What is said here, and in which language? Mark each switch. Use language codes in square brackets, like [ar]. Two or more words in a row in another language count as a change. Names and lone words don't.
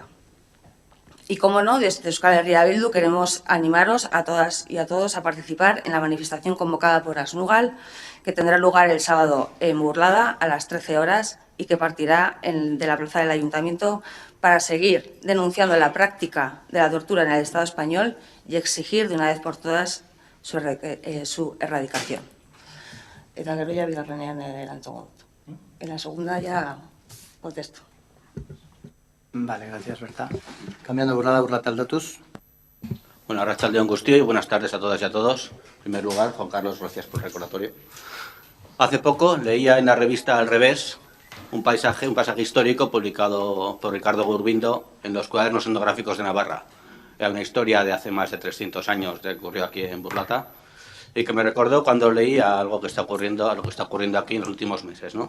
[es] Y, como no, desde Euskal Herria Bildu queremos animaros a todas y a todos a participar en la manifestación convocada por Asnugal, que tendrá lugar el sábado en Burlada a las 13 horas y que partirá de la plaza del Ayuntamiento para seguir denunciando la práctica de la tortura en el Estado español y exigir de una vez por todas su erradicación. [eu] Eta gero ya bigarrenean erantzungo dut. [es] En la segunda ya contesto. Vale, gracias, Berta. Cambiando Burlata Aldatuz. Bueno, [eu] arratsaldeon guztioi [es] y buenas tardes a todas y a todos. En primer lugar, Juan Carlos, gracias por el recordatorio. Hace poco leía en la revista Al Revés un paisaje histórico publicado por Ricardo Gurbindo en los cuadernos etnográficos de Navarra. Era una historia de hace más de 300 años que ocurrió aquí en Burlata y que me recordó cuando leía algo que está ocurriendo, a lo que está ocurriendo aquí en los últimos meses, ¿no?